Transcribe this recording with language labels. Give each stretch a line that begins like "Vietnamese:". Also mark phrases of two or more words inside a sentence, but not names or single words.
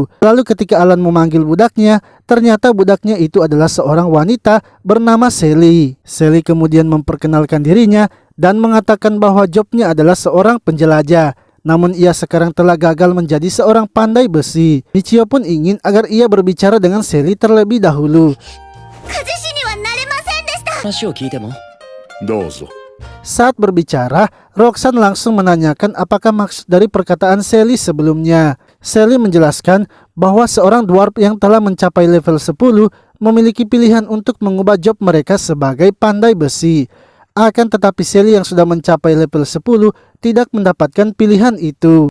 Indonesian: Lalu ketika Alan memanggil budaknya, ternyata budaknya itu adalah seorang wanita bernama Sally. Sally kemudian memperkenalkan dirinya dan mengatakan bahwa jobnya adalah seorang penjelajah. Namun ia sekarang telah gagal menjadi seorang pandai besi. Michio pun ingin agar ia berbicara dengan Sally terlebih dahulu.
Japanese: 鍛冶師にはなれませんでした。話を聞いてもどうぞ。
Indonesian: Saat berbicara, Roxanne langsung menanyakan apakah maksud dari perkataan Sally sebelumnya. Sally menjelaskan bahwa seorang dwarf yang telah mencapai level 10 memiliki pilihan untuk mengubah job mereka sebagai pandai besi. Akan tetapi Sally yang sudah mencapai level 10 tidak mendapatkan pilihan itu.